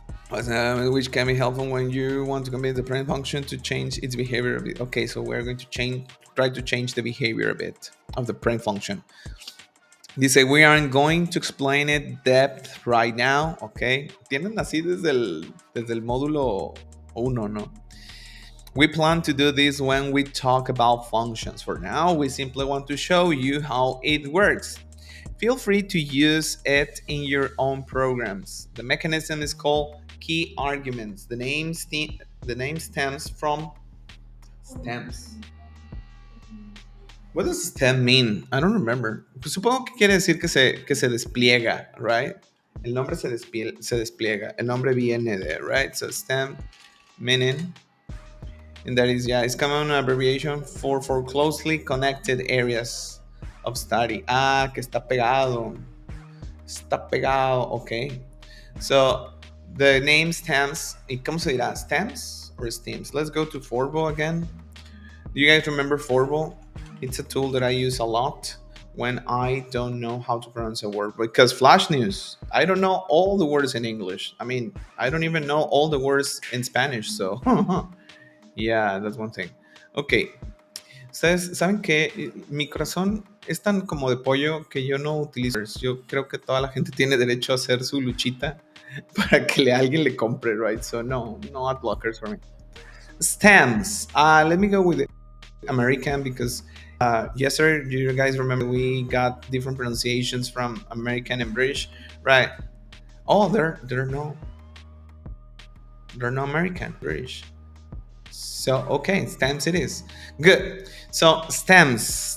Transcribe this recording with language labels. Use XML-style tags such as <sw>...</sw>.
<en>which can be helpful when you want to convince the print function to change its behavior a bit. Okay, so we're going to try to change the behavior a bit of the print function. Dice, we aren't going to explain it depth right now, okay?</en> <es>Tienen así desde el módulo 1, ¿no?</es> <en>We plan to do this when we talk about functions. For now, we simply want to show you how it works. Feel free to use it in your own programs. The mechanism is called key arguments. The name stems from stems. What does stem mean? I don't remember.</en> <es>Pues supongo que quiere decir que se despliega, right? El nombre se despliega. El nombre viene de, right?</es> <en>So stem meaning, and that is, it's common abbreviation for closely connected areas of study.</en> <es>Que está pegado. Está pegado, okay.</es> <en>So the name stems,</en> <es>¿cómo se dirá?</es> <en>Stems or stems? Let's go to Forbo again. Do you guys remember Forbo? It's a tool that I use a lot when I don't know how to pronounce a word. Because Flash News, I don't know all the words in English. I mean, I don't even know all the words in Spanish. So, yeah, that's one thing. Okay.</en> <es>Ustedes saben que mi corazón es tan como de pollo que yo no utilizo. Yo creo que toda la gente tiene derecho a hacer su luchita para que alguien le compre, right?</es> <en>So no ad blockers for me. Stems. Let me go with it. American, because yesterday, do you guys remember we got different pronunciations from American and British, right? Oh, they're no American, British. So okay, stems it is. Good. So stems.</en>